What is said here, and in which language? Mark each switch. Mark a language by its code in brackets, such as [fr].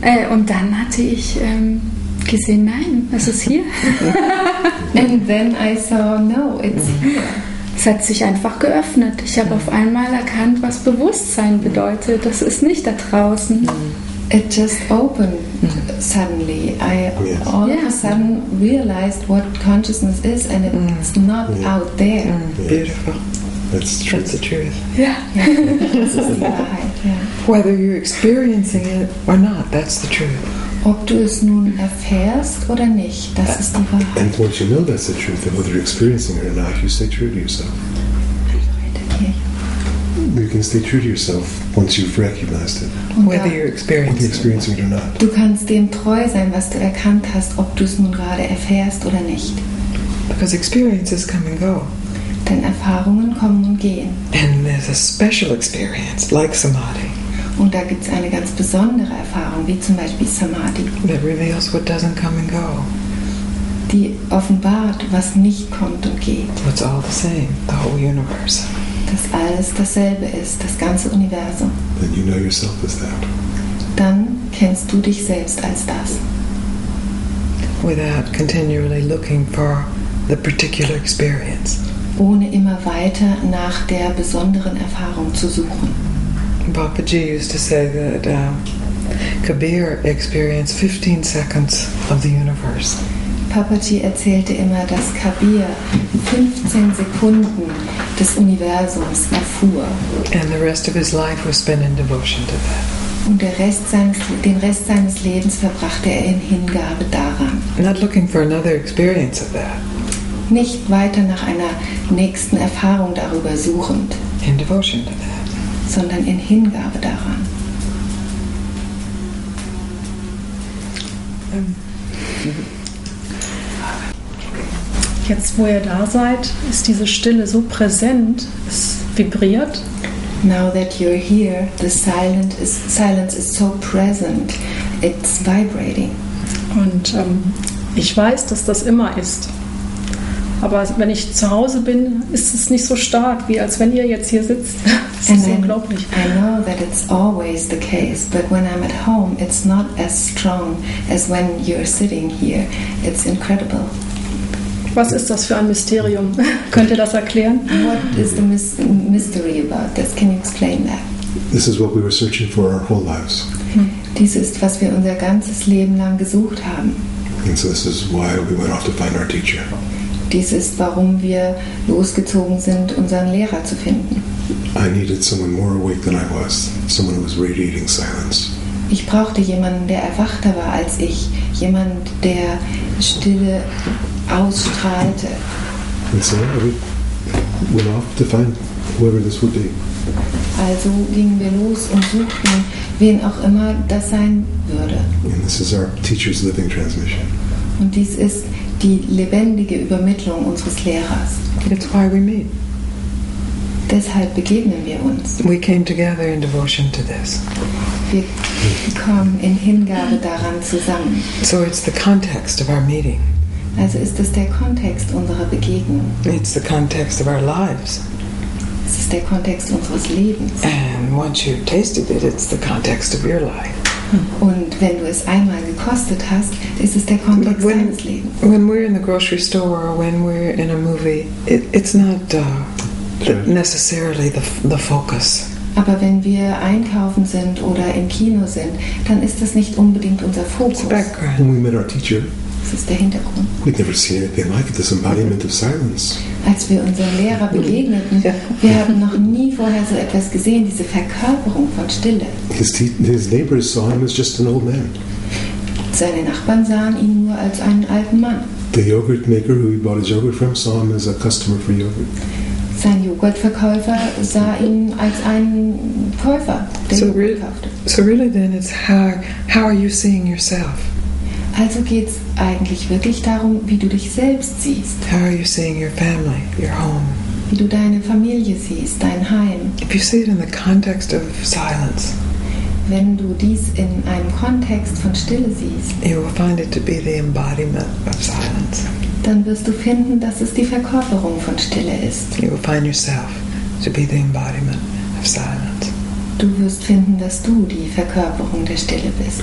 [de] Und dann hatte ich gesehen, nein, es ist hier. [en] And then I saw, no, it's here. [de] Es hat sich einfach geöffnet. Ich habe auf einmal erkannt, was Bewusstsein bedeutet. Das ist nicht da draußen. [en] It just opened suddenly. I all of a sudden realized what consciousness is, and it's not out there. Beautiful. That's true. That's the truth. [de] Ja. Das ist die Wahrheit. Ja. [en] Whether you're experiencing it or not, that's the truth. [de] Ob du es nun erfährst oder nicht, das ist die Wahrheit. [en] And once you know that's the truth, then whether you're experiencing it or not, you stay true to yourself. You can stay true to yourself once you've recognized it. Whether you're experiencing it or not. [de] Du kannst dem treu sein, was du erkannt hast, ob du es nun gerade erfährst oder nicht. [en] Because experiences come and go. [de] Denn Erfahrungen kommen und gehen. [en] And there's a special experience, like Samadhi. [de] Und da gibt es eine ganz besondere Erfahrung, wie zum Beispiel Samadhi, [en] that reveals what doesn't come and go. [de] die offenbart, was nicht kommt und geht. [en] It's all the same, the whole universe. [de] Dass alles dasselbe ist, das ganze Universum. [en] Then you know yourself as that. [de] Dann kennst du dich selbst als das. [en] Without continually looking for the particular experience. [de] Ohne immer weiter nach der besonderen Erfahrung zu suchen. [en] Papaji used to say that Kabir experienced 15 seconds of the universe. [de] Papaji erzählte immer, dass Kabir 15 Sekunden des Universums erfuhr. [en] And the rest of his life was spent in devotion to that. [de] Und den Rest seines Lebens verbrachte er in Hingabe daran. [en] Not looking for another experience of that. [de] Nicht weiter nach einer nächsten Erfahrung darüber suchend, [en] In devotion to that. [de] sondern in Hingabe daran. Jetzt, wo ihr da seid, ist diese Stille so präsent, es vibriert. [en] Now that you're here, the silence is so present, it's vibrating. [de] Und ich weiß, dass das immer ist. Aber wenn ich zu Hause bin, ist es nicht so stark, wie als wenn ihr jetzt hier sitzt. Das ist unglaublich. [en] I know that it's always the case, but when I'm at home, it's not as strong as when you're sitting here. It's incredible. [de] Was ist das für ein Mysterium? Könnt ihr das erklären? [en] What is the mystery about this? Can you explain that? This is what we were searching for our whole lives. [de] Dies ist, was wir unser ganzes Leben lang gesucht haben. [en] And so this is why we went off to find our teacher. [de] Dies ist, warum wir losgezogen sind, unseren Lehrer zu finden. [en] I needed someone more awake than I was, someone who was radiating silence. [de] Ich brauchte jemanden, der erwachter war als ich, jemand, der Stille ausstrahlte. [en] And so we went off to find whoever this would be. [de] Also gingen wir los und suchten, wen auch immer das sein würde. [en] And this is our teacher's living transmission. [de] Und dies ist die lebendige Übermittlung unseres Lehrers. [en] It's why we meet. [de] Deshalb begegnen wir uns. [en] We came together in devotion to this. [de] Wir kommen in Hingabe daran zusammen. [en] So it's the context of our meeting. [de] Also ist es der Kontext unserer Begegnung. [en] It's the context of our lives. [de] Es ist der Kontext unseres Lebens. [en] And once you've tasted it, it's the context of your life. [de] Und wenn du es einmal gekostet hast, ist es der Kontext deines Lebens. [en] When we're in the grocery store or when we're in a movie, it's not necessarily the focus. [de] Aber wenn wir einkaufen sind oder im Kino sind, dann ist das nicht unbedingt unser Fokus. [en] It's background. When we met our teacher, [de] Das ist der Hintergrund. [en] We'd never seen anything like it, this embodiment of silence. [de] Als wir unserem Lehrer begegneten, wir haben noch nie vorher so etwas gesehen, diese Verkörperung von Stille. [en] His neighbors saw him as just an old man. [de] Seine Nachbarn sahen ihn nur als einen alten Mann. [en] The yogurt maker who he bought his yogurt from saw him as a customer for yogurt. [de] Sein Joghurtverkäufer sah ihn als einen Käufer, der Joghurt kaufte. [en] So really then it's how are you seeing yourself? [de] Also geht es eigentlich wirklich darum, wie du dich selbst siehst. [en] How are you seeing your family, your home? [de] Wie du deine Familie siehst, dein Heim. [en] If you see it in the context of silence, [de] wenn du dies in einem Kontext von Stille siehst, [en] you will find it to be the embodiment of silence. [de] Dann wirst du finden, dass es die Verkörperung von Stille ist. [en] You will find yourself to be the embodiment of silence. [de] Du wirst finden, dass du die Verkörperung der Stille bist.